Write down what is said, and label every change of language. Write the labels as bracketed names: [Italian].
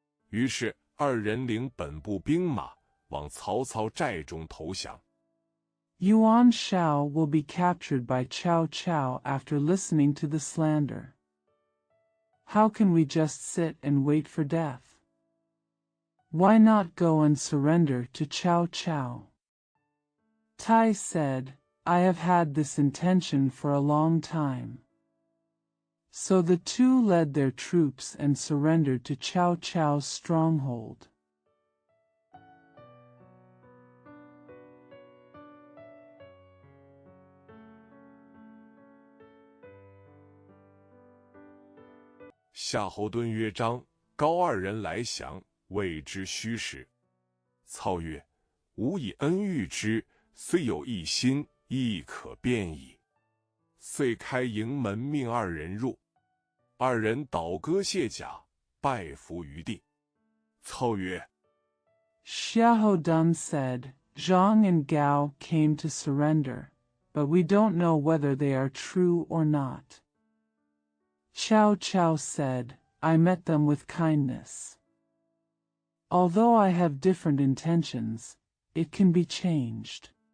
[Chinese] 于是二人领本部兵马往曹操寨中投降。 [English] Yuan Shao will be captured by Cao Cao after listening to the slander. How can we just sit and wait for death? Why not go and surrender to Cao Cao? Tai said, I have had this intention for a long time. So the two led their troops and surrendered to Cao Cao's stronghold. [Chinese] 夏侯惇曰：张、高二人来降，谓之虚实。操曰：吾以恩遇之，虽有一心，亦可变矣。遂开营门，命二人入。二人倒戈卸甲，拜伏于地。操曰： [English] Xiahou Dun said, Zhang and Gao came to surrender, but we don't know whether they are true or not. Cao Cao said, I met them with kindness. Although I have different intentions, it can be changed.